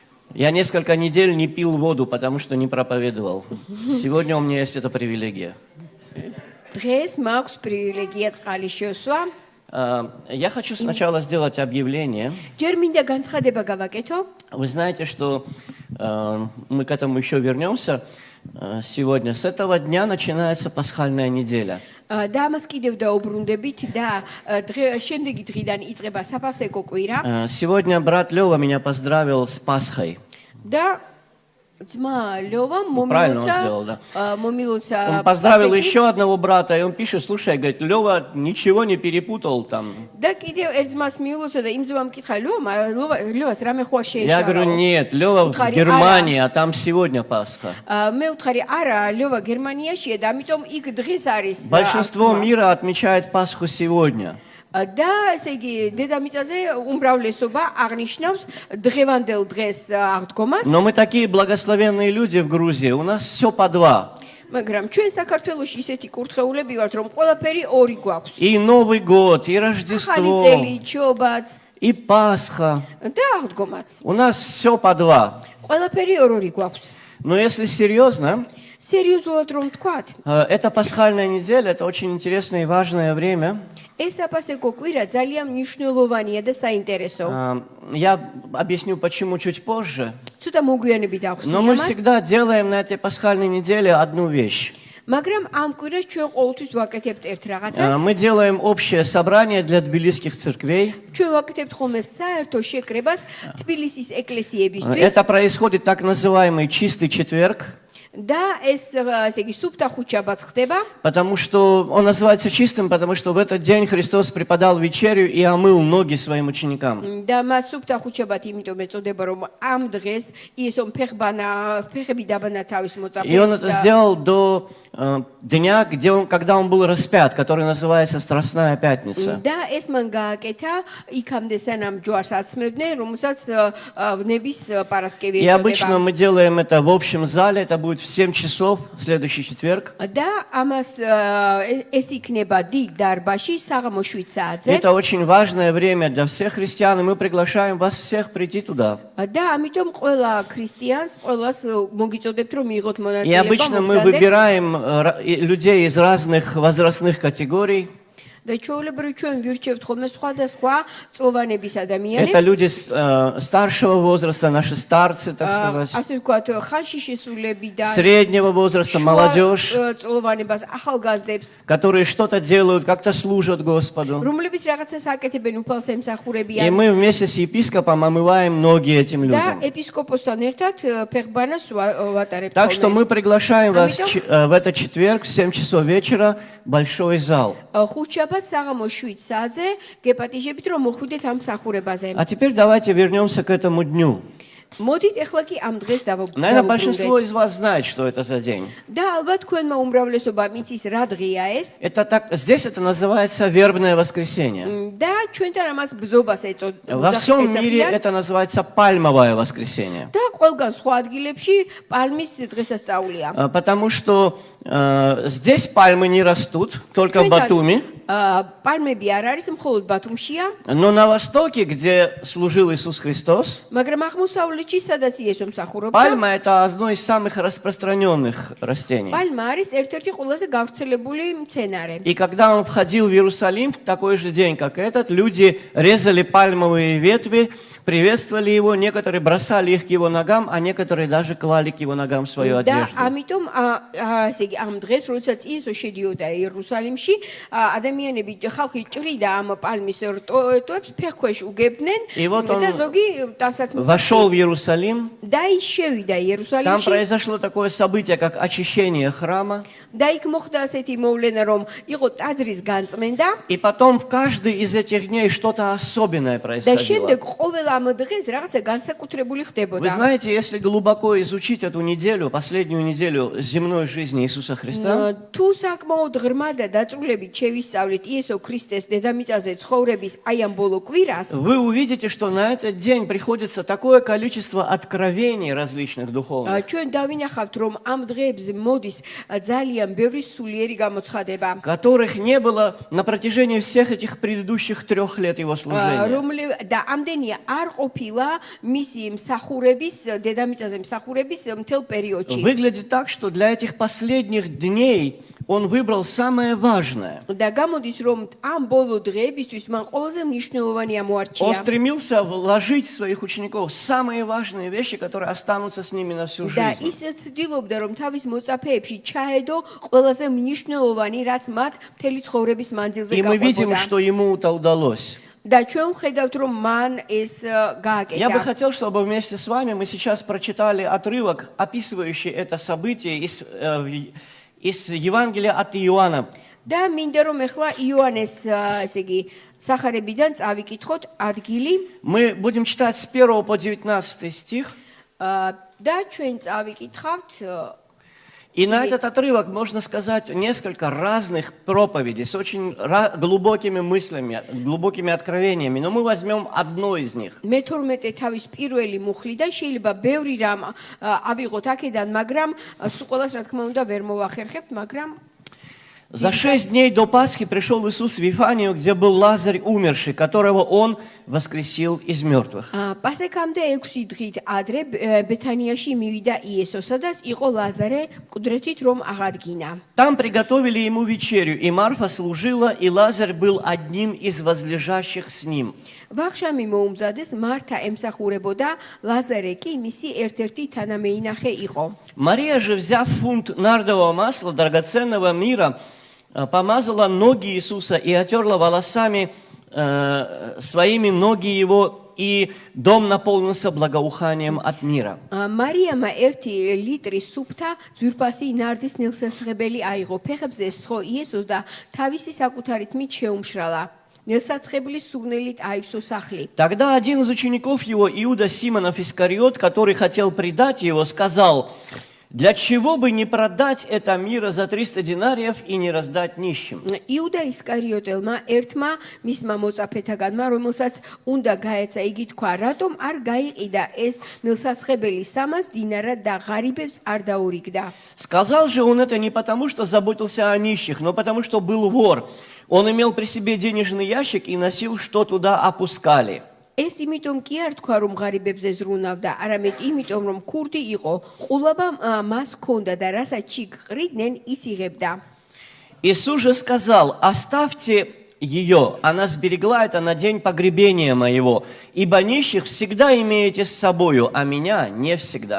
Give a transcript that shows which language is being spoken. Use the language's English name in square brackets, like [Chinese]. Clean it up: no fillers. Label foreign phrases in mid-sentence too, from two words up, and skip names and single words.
[Russian] Я несколько недель не пил воду, потому что не проповедовал. Сегодня у меня есть эта привилегия. [Georgian] დღეს მაქვს პრივილეგია წყალის შესვა. [Russian] Я хочу сначала сделать объявление. [Georgian] ჯერ მინდა განცხადება გავაკეთო. [Russian] Вы знаете, что мы к этому еще вернемся сегодня. С этого дня начинается пасхальная неделя. [Georgian] და ამას კიდევ დაუბრუნდებით და შემდეგი დღიდან იწყება საფასეკო კვირა. [Russian] Сегодня брат Лёва меня поздравил с Пасхой. [Georgian] და ძმა ლევა [Russian] Правильно он сделал, да. [Georgian] მომილოცა [Russian] Он поздравил еще одного брата, и он пишет, слушай, говорит, Лёва ничего не перепутал там. [Georgian] და კიდევ ერთ ძმას მიულოცა და იმ ძმამ კითხა ლევას რამე ხوار [Russian] Я говорю, [Georgian] შეეშალა. [Russian] нет, Лёва в Германии, а там сегодня Пасха. [Georgian] მე ვთხარი არა ლევა გერმანიაშია და ამიტომ იქ დღეს არის. [Russian] Большинство мира отмечает Пасху сегодня. [Georgian] და ესე იგი დედამიწაზე უმრავლესობა აღნიშნავს დღევანდელ დღეს აღდგომას. [Russian] Но мы такие благословенные люди в Грузии, у нас все по два. [Georgian] მაგრამ ჩვენ საქართველოში ისეთი კურთხეულები ვართ, რომ ყველაფერი ორი გვაქვს. [Russian] И Новый год, и [Georgian] ახალი [Russian] Рождество, [Georgian] წელი, ჩობაც [Russian] и Пасха. [Georgian] და აღდგომაც. [Russian] У нас все по два. [Georgian] ყველაფერი ორ-ორი გვაქვს. [Russian] Но если серьезно, [Georgian] სერიოზულად რომ ვთქვათ, [Russian] эта пасхальная неделя, это очень интересное и важное время. [Georgian] ეს საფასეკო კვირა ძალიან მნიშვნელოვანია და საინტერესო. [Russian] Я объясню, почему чуть позже. [Georgian] ცოტა მოგვიანებით [Russian] Но мы [Georgian] ახსნი ამას. [Russian] всегда делаем на этой пасхальной неделе одну вещь. [Georgian] მაგრამ ამ კვირას ჩვენ ყოველთვის ვაკეთებთ ერთ რაღაცას. [Russian] Мы делаем общее собрание для тбилисских церквей. [Georgian] ჩვენ ვაკეთებთ ხოლმე საერთო შეკრებას თბილისის ეკლესიებისთვის. [Russian] Это происходит так называемый чистый четверг. [Georgian] და ეს ესე იგი სუფთა ხუთშაბათს ხდება. [Russian] Потому что он называется чистым, потому что в этот день Христос преподал вечерю и омыл ноги своим ученикам. [Georgian] და მას სუფთა ხუთშაბათი იმიტომ ეწოდება, რომ ამ დღეს იესომ ფეხები დაბანა თავის [Russian] И он [Georgian] მოწაფეებს [Russian] это сделал до дня, когда он был распят, который называется Страстная Пятница. [Georgian] და ეს მან გააკეთა იქამდე სანამ ჯვარს აცმევდნენ, რომელსაც ვნების პარასკევი [Russian] И обычно [Georgian] ეწოდება. [Russian] мы делаем это в общем зале, это будет в 7 часов, в следующий четверг. [Georgian] და ამას ეს იქნება დიდ დარბაზში საღამოს 7 საათზე. [Russian] Это очень важное время для всех христиан, и мы приглашаем вас всех прийти туда. [Georgian] და ამიტომ ყველა ქრისტიანს ყველას მოგიწოდებთ რომ მიიღოთ [Russian] И [Georgian] მონაწილეობა. [Russian] обычно мы [Georgian] მოგზადეთ. [Russian] выбираем людей из разных возрастных категорий. [Georgian] და ჩვეულებრივ ჩვენ ვირჩევთ ხოლმე სხვადასხვა წლოვანების [Russian] Это [Georgian] ადამიანებს. [Russian] люди старшего возраста, наши старцы, так сказать, [Georgian] ასე ვთქვათ, ხანში შესრულებიდან [Russian] среднего возраста, молодежь, [Georgian] წლოვანებას, ახალგაზრდებს, [Russian] которые что-то делают, как-то служат Господу. [Georgian] რომლებიც რაღაცას აკეთებენ უფალს [Russian] И [Georgian] ემსახურებიან. [Russian] мы вместе с епископом омываем ноги этим [Georgian] და [Russian] людям. [Georgian] ეპისკოპოსთან ერთად фехбанас ვატარებთ. [Russian] Так что мы приглашаем вас [Georgian] Амитом? [Russian] в этот четверг в 7 часов вечера в большой зал. [Georgian] ხუთშაბათს საღამოს 7 საათზე გეპატიჟებით რომ მოხვიდეთ ამ მსახურებაზე. [Russian] А теперь давайте вернемся к этому дню. [Georgian] მოდით ახლა კი ამ დღეს [Russian] Наверное, большинство [Georgian] დავუბრუნდეთ. [Russian] из вас знает, что это за день. [Georgian] და ალბათ თქვენმა უმრავლესობამ იცის რა დღეა ეს. [Russian] Здесь это называется вербное воскресенье. [Georgian] და ჩვენთან ამას ბზობას [Russian] Во всем мире это называется пальмовое воскресенье. [Georgian] და ყველგან სხვა ადგილებში პალმის დღესასწაულია. [Russian] Потому что здесь пальмы не растут, только в Батуми. [Georgian] პალმები არ არის მხოლოდ ბათუმშია, [Russian] Но на востоке, где служил Иисус Христос, [Georgian] მაგრამ აღმოსავლეთში სადაც იესო მსახურობდა, [Russian] пальма – это одно из самых распространенных растений. [Georgian] პალმა არის ერთ-ერთი ყველაზე გავრცელებული მცენარე. [Russian] И когда он входил в Иерусалим, в такой же день, как этот, люди резали пальмовые ветви, приветствовали его, некоторые бросали их к его ногам, а некоторые даже клали к его ногам свою [Georgian] და [Russian] одежду. [Georgian] ამიტომ ესე იგი ამ დღეს, როდესაც იესო შედიოდა იერუსალიმში, ადამიანები ხალხი ჭრიდა ამ პალმის რტოებს ფეხქვეშ უგებდნენ [Russian] И вот он [Georgian] და ზოგი დასაცმის [Russian] Вошел в Иерусалим, [Georgian] და ის შევიდა [Russian] там [Georgian] იერუსალიმში [Russian] произошло такое событие, как очищение храма. [Georgian] და იქ მოხდა ასეთი მოვლენა, რომ იყო ტაძრის განწმენდა [Russian] И потом в каждый из этих дней что-то особенное [Georgian] და [Russian] происходило. [Georgian] შემდეგ ყოველ ამ დღეს რაღაცა განსაკუთრებული [Russian] Вы [Georgian] ხდებოდა. [Russian] знаете, если глубоко изучить эту неделю, последнюю неделю земной жизни Иисуса Христа, [Georgian] თუ საკმაოდ ღრმა და დაწვრილებით შევისწავლით იესო ქრისტეს დედამიწაზე ცხოვრების აი ამ ბოლო კვირას, [Russian] вы увидите, что на этот день приходится такое количество откровений различных духовных, [Georgian] ჩვენ დავინახავთ, რომ ამ დღეებზე მოდის ძალიან ბევრი სულიერი გამოცხადება. [Russian] которых не было на протяжении всех этих предыдущих 3 лет его служения. [Georgian] და ამდენია არ ყოფილა მისი მსახურების დედამიწაზე მსახურების მთელ პერიოდში. [Russian] Выглядит так, что для этих последних дней он выбрал самое важное. [Georgian] და გამოდის რომ ამ ბოლო დღეებისთვის მან ყველაზე მნიშვნელოვანი [Russian] Он [Georgian] ამოარჩია. [Russian] стремился вложить в своих учеников самые важные вещи, которые останутся с ними на всю [Georgian] და [Russian] жизнь. [Georgian] ის ცდილობდა რომ თავის მოწაფეებში ჩაედო ყველაზე მნიშვნელოვანი რაც მათ მთელი ცხოვრების მანძილზე [Russian] И мы видим, [Georgian] გაყვებოდა. [Russian] что ему это удалось. [Georgian] და ჩვენ ვხედავთ რომ მან ეს [Russian] Я бы [Georgian] გააკეთა. [Russian] хотел, чтобы вместе с вами мы сейчас прочитали отрывок, описывающий это событие из Евангелия от Иоанна. [Georgian] და მინდა რომ ეხლა იოანეს ესე იგი სახარებიდან წავიკითხოთ ადგილი [Russian] Мы будем читать с 1 по 19 стих. [Georgian] და ჩვენ წავიკითხავთ [Russian] И на этот отрывок можно сказать несколько разных проповедей с очень глубокими мыслями, глубокими откровениями. Но мы возьмем одно из них. [Georgian] მე-12 თავის პირველი მუხლიდან შეიძლება ბევრი რამ ავიღოთ აქედან, მაგრამ სულ ყველას რა თქმა უნდა ვერ მოვახერხებთ, მაგრამ [Russian] За 6 дней до Пасхи пришел Иисус в Вифанию, где был Лазарь умерший, которого Он воскресил из мертвых. [Georgian] პასექამდე 6 დღით ადრე ბეთანიაში მივიდა იესო, სადაც იყო ლაზარე მკვდრეთით რომ აღადგინა. [Russian] Там приготовили Ему вечерю, и Марфа служила, и Лазарь был одним из возлежащих с Ним. [Georgian] ვახშამი მოუმზადეს, მართა ემსახურებოდა, ლაზარე კი მისი ერთ-ერთი თანამეინახე იყო. [Russian] Мария же, взяв фунт нардового масла, драгоценного мира, помазала ноги Иисуса и отерла волосами своими ноги Его, и дом наполнился благоуханием от мира. [Georgian] მარიამა 1 ლიტრი სუფთა ძვირფასი ნარდის ნილსაცხებელი აიღო, ფეხებზე სხო იესოს და თავისი საკუთარი თმით შეუმშრალა. ნილსაცხებლის სურნელით აივსო სახლი. [Russian] Тогда один из учеников Его, Иуда Симонов Искариот, который хотел предать Его, сказал: «Для чего бы не продать это мира за 300 динариев и не раздать нищим?» [Georgian] იუდა ისკარიოტელმა ერთმა მისმა მოწაფეთაგანმა, რომელსაც უნდა გაეცა, იგი თქვა, რატომ არ გაიყიდა ეს ნილსაცხებელი 300 დინარად და ღარიბებს არ დაურიგდა. [Russian] Сказал же он это не потому, что заботился о нищих, но потому, что был вор. Он имел при себе денежный ящик и носил, что туда опускали. [Georgian] ეს იმიტომ კი არ თქვა, რომ ღარიბებზე ზრუნავდა, арамედ იმიტომ, რომ ქურდი იყო, ყულაბა მას ჰქონდა და რასაც ჩიყრიდნენ, ის იღებდა. [Russian] Иисус же сказал: «Оставьте ее, она сберегла это на день погребения моего, ибо нищих всегда имеете с собою, а меня не всегда».